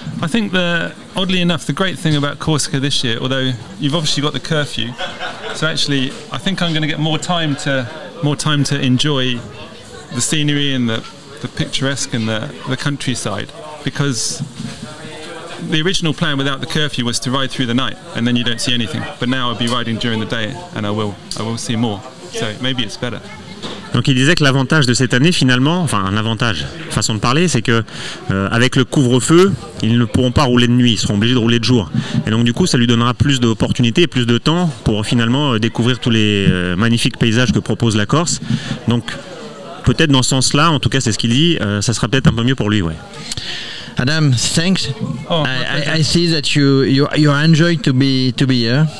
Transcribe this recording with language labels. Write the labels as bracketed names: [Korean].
[English] I think oddly enough, the great thing about Corsica this year, although you've obviously got the curfew, so actually I think I'm going to get more time to enjoy the scenery and the picturesque and the countryside, because the original plan without the curfew was to ride through the night and then you don't see anything. But now I'll be riding during the day and I will see more. So maybe it's better. [French] Donc il disait que l'avantage de cette année finalement, enfin un avantage, façon de parler, c'est que avec le couvre-feu, ils ne pourront pas rouler de nuit, ils seront obligés de rouler de jour. Et donc du coup ça lui donnera plus d'opportunités et plus de temps pour finalement découvrir tous les magnifiques paysages que propose la Corse. Donc peut-être dans ce sens-là, en tout cas c'est ce qu'il dit, ça sera peut-être un peu mieux pour lui, ouais. [English] Adam, thanks. Oh, I see that you enjoy to be here.